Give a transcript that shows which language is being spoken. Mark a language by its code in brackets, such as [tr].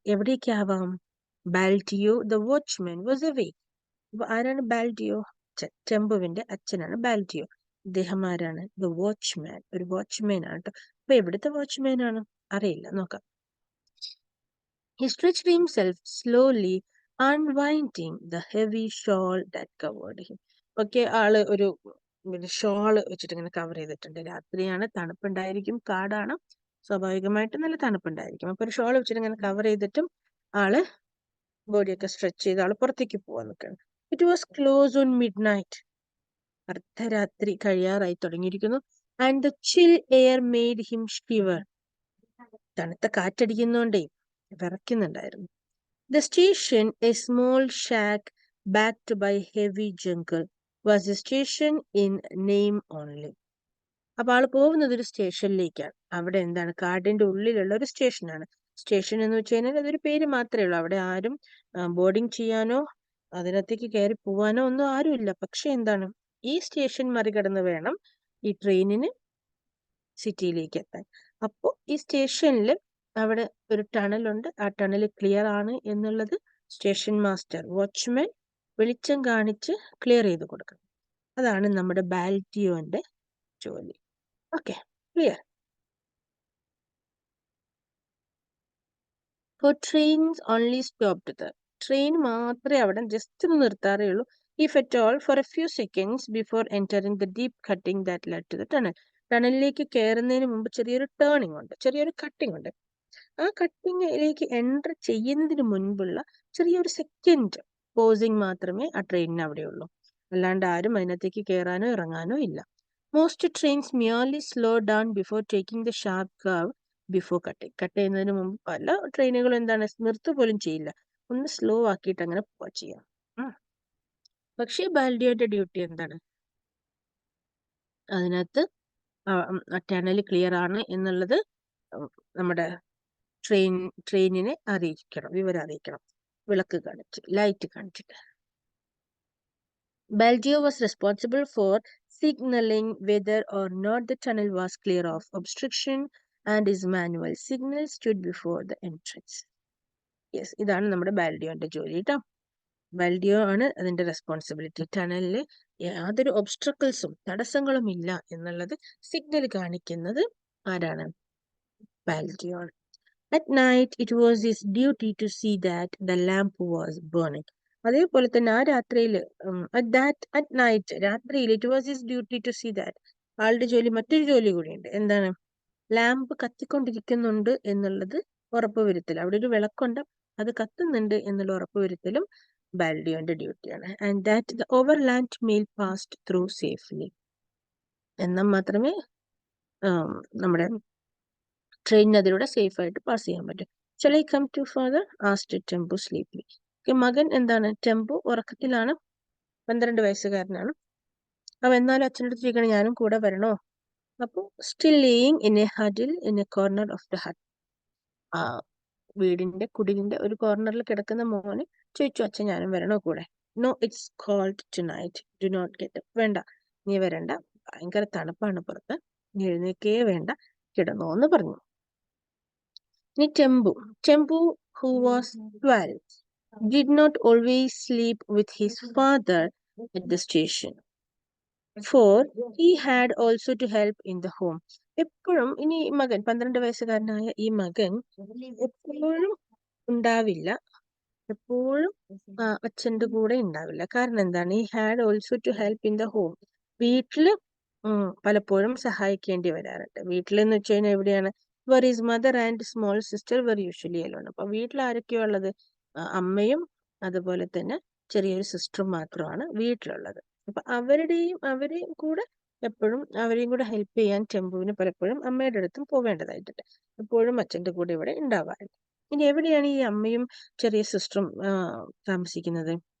[ml] എവിടേക്കാവാം? [en] Baldeo the watchman was away. [ml] അപ്പൊ ആരാണ് ബാൽഡിയോ? ടെമ്പുവിന്റെ അച്ഛനാണ് ബാൽഡിയോ. അദ്ദേഹം ആരാണ്? ദ വാച്ച്മാൻ, ഒരു വാച്ച്മാൻ ആണ് കേട്ടോ. അപ്പൊ എവിടുത്തെ വാച്ച്മാൻ ആണ് അറിയില്ല, നോക്കാം. [en] He stretched himself slowly, unwinding the heavy shawl that covered him. [ml] Okay, ആള് ഒരു ഷോള് വെച്ചിട്ട് ഇങ്ങനെ കവർ ചെയ്തിട്ടുണ്ട്. രാത്രിയാണ്, തണുപ്പുണ്ടായിരിക്കും, കാടാണ്, സ്വാഭാവികമായിട്ട് നല്ല തണുപ്പുണ്ടായിരിക്കും. അപ്പൊ ഒരു ഷോൾ വെച്ചിട്ട് ഇങ്ങനെ കവർ ചെയ്തിട്ടും ആള് ബോഡിയൊക്കെ സ്ട്രെച്ച് ചെയ്ത് ആള് പുറത്തേക്ക് പോവാൻ നിൽക്കണം. [en] It was close on midnight. [ml] അർദ്ധരാത്രി കഴിയാറായി തുടങ്ങിയിരിക്കുന്നു. [en] And the chill air made him shiver. [ml] തണുത്ത കാറ്റടിക്കുന്നോണ്ടേ വിറയ്ക്കുന്നുണ്ടായിരുന്നു. [en] The station, a small shack backed by heavy jungle, was a station in name only. [ml] അപ്പൊ ആള് പോകുന്നത് ഒരു സ്റ്റേഷനിലേക്കാണ്. അവിടെ എന്താണ്, കാടിന്റെ ഉള്ളിലുള്ള ഒരു സ്റ്റേഷനാണ്. സ്റ്റേഷൻ എന്ന് വെച്ച് കഴിഞ്ഞാൽ അതൊരു പേര് മാത്രമേ ഉള്ളൂ. അവിടെ ആരും ബോർഡിംഗ് ചെയ്യാനോ അതിനകത്തേക്ക് കയറി പോവാനോ ഒന്നും ആരുമില്ല. പക്ഷെ എന്താണ്, ഈ സ്റ്റേഷൻ മറികടന്ന് വേണം ഈ ട്രെയിനിന് സിറ്റിയിലേക്ക് എത്താൻ. അപ്പോൾ ഈ സ്റ്റേഷനിൽ അവിടെ ഒരു ടണലുണ്ട്. ആ ടണൽ ക്ലിയർ ആണ് എന്നുള്ളത് സ്റ്റേഷൻ മാസ്റ്റർ, വാച്ച്മാൻ വെളിച്ചം കാണിച്ച് ക്ലിയർ ചെയ്ത് കൊടുക്കണം. അതാണ് നമ്മുടെ ബാൽറ്റിയോന്റെ ജോലി. Okay, clear. [en] For trains only stopped there. [ml] Train മാത്രമേ അവിടെ ജസ്റ്റ് ഒന്ന് നിർത്താറേ ഉള്ളൂ. [en] If at all, for a few seconds before entering the deep cutting that led to the tunnel. [ml] ടണലിലേക്ക് കയറുന്നതിന് മുമ്പ് ചെറിയൊരു ടേണിംഗ് ഉണ്ട്, ചെറിയൊരു കട്ടിംഗ് ഉണ്ട്. ആ കട്ടിങ്ങിലേക്ക് എൻ്റർ ചെയ്യുന്നതിന് മുൻപുള്ള ചെറിയൊരു സെക്കൻഡ് പോസിങ് മാത്രമേ ആ ട്രെയിനിന് അവിടെയുള്ളൂ. അല്ലാണ്ട് ആരും അതിനകത്തേക്ക് കയറാനോ ഇറങ്ങാനോ ഇല്ല. [en] Most trains merely slow down before taking the sharp curve before cutting. [ml] Cut ചെയ്യുന്നതിന് മുമ്പ് പല ട്രെയിനുകളും എന്താണ്, നിർത്തുക പോലും ചെയ്യില്ല, ഒന്ന് സ്ലോ ആക്കിയിട്ട് അങ്ങനെ പോവാ ചെയ്യാം. പക്ഷേ ബാൽഡിയോന്റെ ഡ്യൂട്ടി എന്താണ്, അതിനകത്ത് ടണൽ ക്ലിയർ ആണ് എന്നുള്ളത് നമ്മുടെ ട്രെയിനിനെ അറിയിക്കണം, വിവരം അറിയിക്കണം, വിളക്ക് കാണിച്ച്, ലൈറ്റ് കാണിച്ചിട്ട്. [en] Baldio was responsible for signaling whether or not the tunnel was clear of obstruction, and his manual signal stood before the entrance. [ml] Yes, ഇതാണ് നമ്മുടെ ബാൽഡിയോന്റെ ജോലി കേട്ടോ. ബാൽഡിയോ ആണ് അതിന്റെ റെസ്പോൺസിബിലിറ്റി. ടണലിൽ യാതൊരു ഒബ്സ്ട്രക്കിൾസും തടസ്സങ്ങളും ഇല്ല എന്നുള്ളത് സിഗ്നൽ കാണിക്കുന്നത് ആരാണ്, ബാൽഡിയോ ആണ്. [en] At night, it was his duty to see that the lamp was burning. [ml] അതേപോലെ തന്നെ ആ രാത്രിയിൽ [en] at night, [ml] രാത്രിയിൽ [en] it was his duty to see that. [ml] ആളുടെ ജോലി, മറ്റൊരു ജോലി കൂടിയുണ്ട്. എന്താണ്, ലാമ്പ് കത്തിക്കൊണ്ടിരിക്കുന്നുണ്ട് എന്നുള്ളത് ഉറപ്പുവരുത്തൽ. അവിടെ ഒരു വിളക്കുണ്ട്, അത് കത്തുന്നുണ്ട് എന്നുള്ള ഉറപ്പുവരുത്തലും ബാൽഡിയോന്റെ ഡ്യൂട്ടിയാണ്. [en] And that the overland mail passed through safely. [ml] എന്നാൽ മാത്രമേ നമ്മുടെ ട്രെയിനിന് അതിലൂടെ സേഫ് ആയിട്ട് പാസ് ചെയ്യാൻ പറ്റും. [en] Shall I come to father? asked Tempu sleepily. [ml] മകൻ എന്താണ്, ടെമ്പു ഉറക്കത്തിലാണ്, 12 വയസ്സുകാരനാണ്. അവൻ എന്നാലും അച്ഛനടുത്ത് ചോദിക്കണം, ഞാനും കൂടെ വരണോ? അപ്പോൾ [en] Still laying in a huddle in a corner of the hut. [ml] ആ വീടിന്റെ കുടിലിന്റെ ഒരു കോർണറിൽ കിടക്കുന്ന മോന് ചോദിച്ചു, അച്ഛൻ ഞാനും വരണോ കൂടെ? [en] No, it's cold tonight, do not get up. [ml] വേണ്ട, നീ വരണ്ട, ഭയങ്കര തണുപ്പാണ് പുറത്ത്, നീ എഴുന്നേക്കേ വേണ്ട, കിടന്നോ എന്ന് പറഞ്ഞു. [en] ഇനി ടെമ്പു who was 12 did not always sleep with his father at the station, for he had also to help in the home. [ml] എപ്പോഴും ഇനി മകൻ, 12 വയസ്സുകാരനായ ഈ മകൻ എപ്പോഴും ഉണ്ടാവില്ല, എപ്പോഴും അച്ഛൻ്റെ കൂടെ ഉണ്ടാവില്ല. കാരണം എന്താണ്, [en] He had also to help in the home. [ml] വീട്ടില് പലപ്പോഴും സഹായിക്കേണ്ടി വരാറുണ്ട്. വീട്ടിലെന്ന് വെച്ച് കഴിഞ്ഞാൽ എവിടെയാണ്, [en] where his mother and small sister were usually alone. [ml] അപ്പൊ വീട്ടിൽ ആരൊക്കെയോ ഉള്ളത്, അമ്മയും അതുപോലെ തന്നെ ചെറിയൊരു സിസ്റ്ററും മാത്രമാണ് വീട്ടിലുള്ളത്. അപ്പൊ അവരെയും കൂടെ എപ്പോഴും അവരെയും കൂടെ ഹെൽപ്പ് ചെയ്യാൻ ടെമ്പുവിന് പലപ്പോഴും അമ്മയുടെ അടുത്തും പോവേണ്ടതായിട്ടുണ്ട്. എപ്പോഴും അച്ഛൻ്റെ കൂടെ ഇവിടെ ഉണ്ടാവാറുണ്ട്. ഇനി എവിടെയാണ് ഈ അമ്മയും ചെറിയ സിസ്റ്ററും താമസിക്കുന്നത്?